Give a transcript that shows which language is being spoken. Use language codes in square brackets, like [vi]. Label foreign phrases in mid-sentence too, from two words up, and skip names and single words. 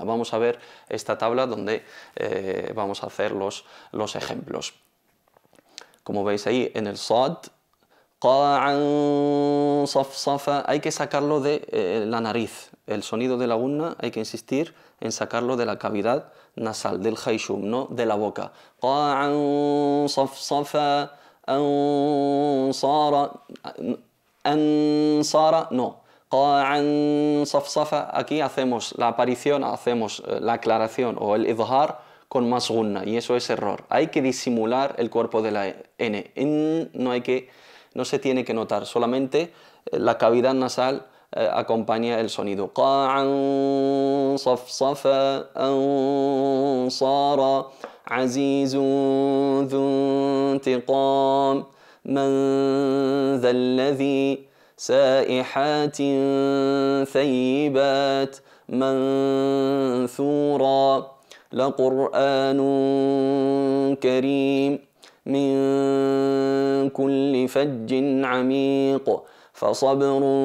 [es] Vamos a ver esta tabla donde vamos a hacer los ejemplos. Como veis ahí en el sad, [ar] قاعا صفصفا, [es] hay que sacarlo de la nariz. El sonido de la gunna hay que insistir en sacarlo de la cavidad nasal, del hayshum, no de la boca. [ar] قاعا صفصفا أنصارا أنصارا, no. قاعا صفصفا, [es] aquí hacemos la aparición, hacemos la aclaración o el idhar con más gunna, y eso es error. Hay que disimular el cuerpo de la N. No hay que no se tiene que notar, solamente la cavidad nasal acompaña el sonido. [ar] قاعا صفصفا أنصارا عزيز ذو انتقام من ذا الذي سائحات ثيبات منثورا لقرآن كريم من كل فج عميق فصبر